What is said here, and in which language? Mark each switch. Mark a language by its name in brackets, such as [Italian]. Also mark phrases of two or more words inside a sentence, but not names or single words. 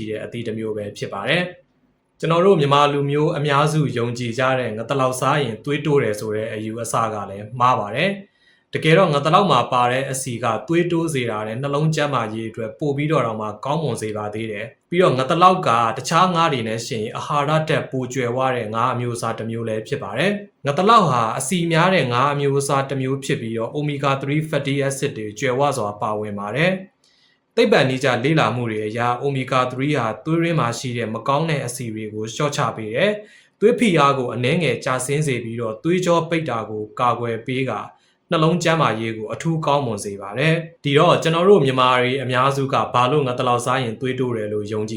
[Burmese] တဲ့အသီးတစ်မျိုးပဲဖြစ်ပါတယ်ကျွန်တော်တို့မြန်မာလူမျိုးအများစုယုံကြည်ကြတဲ့ငတလောက်စားရင်သွေးတိုးတယ်ဆိုတဲ့အယူအဆကလည်းမှားပါတယ်တကယ်တော့ငါတလောက်မှာပါတဲ့အစီကသွေးတိုးစေတာနဲ့ နှလုံးကျန်းမာရေးအတွက်ပို့ပြီးတော့မှကောင်းမွန်စေပါသေးတယ်ပြီးတော့ငါတလောက်ကတခြားငါးတွေနဲ့ရှင်အာဟာရဓာတ်ပိုကျွယ်ဝတဲ့ငါး အမျိုးအစားတစ်မျိုးလည်းဖြစ်ပါတယ်ငါတလောက်ဟာအစီများတဲ့ငါးအမျိုးအစားတစ်မျိုးဖြစ်ပြီးတော့ omega 3 [English] fatty acid [Burmese] တွေကျွယ်ဝစွာပါဝင်ပါတယ်သိပ္ပံနည်းကျလေ့လာမှုတွေအရ omega 3ဟာသွေးရင်းမှာရှိတဲ့မကောင်းတဲ့အစီတွေကိုလျှော့ချပေးတယ်သွေးဖိအားကိုအနည်းငယ်ကျဆင်းစေပြီးတော့သွေးကြောပိတ်တာကိုကာကွယ်ပေးကနှလုံးကျန်းမာရေးကိုအထူးကောင်းမွန်စေပါတယ်ဒီတော့ကျွန်တော်တို့မြန်မာတွေအများစုကဘာလို့ငါတလောက်စားရင်သွေးတိုးတယ်လို့ယုံကြည်